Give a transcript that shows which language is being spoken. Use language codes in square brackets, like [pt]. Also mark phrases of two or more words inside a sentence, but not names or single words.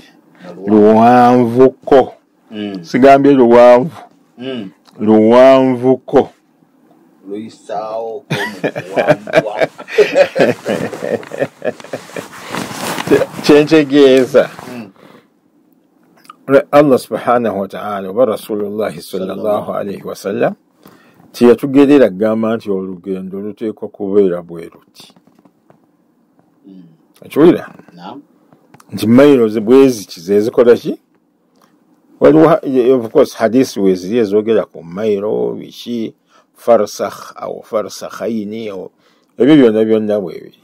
[lg] Luwanvuko. Sigambye luwanvu. Luwanvuko. Luisao kyentegeeza [ar] الله سبحانه وتعالى ورسول الله صلى الله عليه وسلم [lg] tiyatugerera gamba nti olugendo luteekwa kubeera bwe luti. Akiwulira? Nti mayiro bweziki zezikola ki? Waliwo [en] of course [lg] hadisi weziri ezogera ku mayiro biki [ar] فرسخ أو فرسخين [lg] ebyo byonna bwebiri.